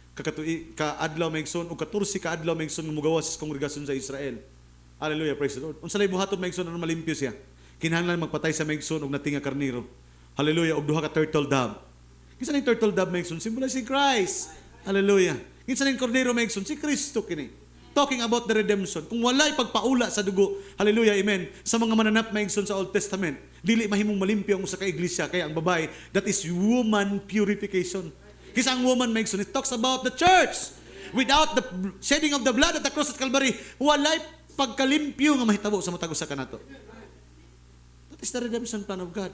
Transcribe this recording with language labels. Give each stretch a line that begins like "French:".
Cebuano: Kaadlaw maigsoon og 14 kaadlaw maigsoon mugawas sa kongregasyon sa Israel. Hallelujah, praise the Lord. Unsa lay buhaton maigsoon aron malimpyo siya? Kinahanglan magpatay sa maigsoon og natinga karnero. Hallelujah, og duha ka turtle dove. Kinsa ning turtle dove maigsoon? Symbolize si Christ. Hallelujah. Kinsa ning kordero maigsoon? Si Kristo kini.
English: Talking about the redemption.
Cebuano: Kung walay pagpaula sa dugo, hallelujah, amen, sa mga mananap maigsoon sa Old Testament, dili mahimong malimpyo ang usa ka iglesia. Kaya ang babae,
English: that is woman purification.
Cebuano: Kisa ang woman maigsoon,
English: it talks about the church. Without the shedding of the blood at the cross at Calvary,
Cebuano: walay pagkalimpyo nga mahitabo sa matag usa kanato.
English: That is the redemption plan of God.